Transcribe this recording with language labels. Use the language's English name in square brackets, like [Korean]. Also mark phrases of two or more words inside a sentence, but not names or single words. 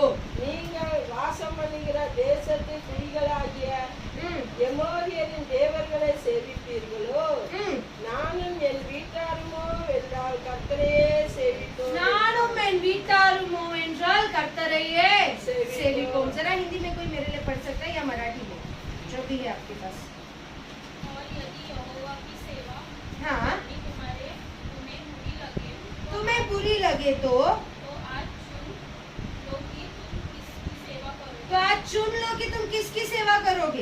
[Tamil] நீங்கள் வாசம் பண்ணுகிற தேசத்து குடிகளாகிய எமோரியரின் தேவர்களை சேவிப்பீர்களோ நானும் என் வீட்டாருமோ என்றால் கர்த்தரையே சேவிப்போம் நானும் என் வீட்டாருமோ என்றால் கர்த்தரையே சேவிப்போம் [Hindi] जरा हिंदी में कोई मेरे लिए पढ़ सकता है या मराठी में जो भी है आपके पास और यदि यहोवा की सेवा हाँ तुम्हें बुरी लगे तो आज चुन लो कि तुम किसकी सेवा करोगे